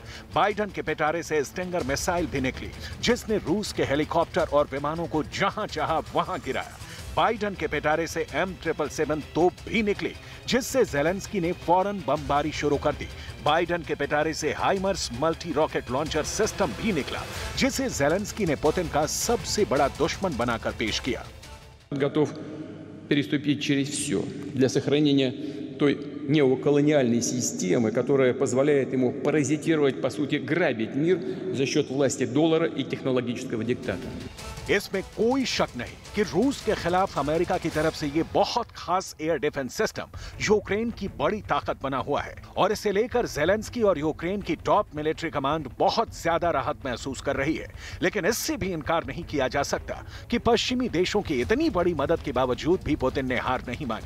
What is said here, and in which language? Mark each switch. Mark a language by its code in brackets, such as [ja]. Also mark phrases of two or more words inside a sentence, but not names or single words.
[hi] बाइडेन के पिटारे से स्टिंगर मिसाइल भी निकली, जिसने रूस के हेलीकॉप्टर और विमानों को जहां चाहा वहां गिराया। बाइडेन के पिटारे से M777 तोप भी निकली, जिससे ज़ेलेंस्की ने फौरन बमबारी शुरू कर दी। बाइडेन के पिटारे से हाइमर्स [en] multi rocket launcher system [hi] भी निकला, जिसे ज़ेलेंस्की ने पुतिन का सबसे बड़ा दुश्मन बनाकर पेश किया। [ru] Готов переступить через все для сохранения той неоколониальной системы, которая позволяет ему паразитировать, по сути, грабить мир за счет власти доллара и технологического диктата. [hi] इसमें कोई शक नहीं कि रूस के खिलाफ अमेरिका की तरफ से ये बहुत खास [en] air defense system [hi] यूक्रेन की बड़ी ताकत बना हुआ है, और इसे लेकर ज़ेलेंस्की और यूक्रेन की [en] top military command [hi] बहुत ज्यादा राहत महसूस कर रही है। लेकिन इससे भी इनकार नहीं किया जा सकता कि पश्चिमी देशों की इतनी बड़ी मदद के बावजूद भी पुतिन ने हार नहीं मानी।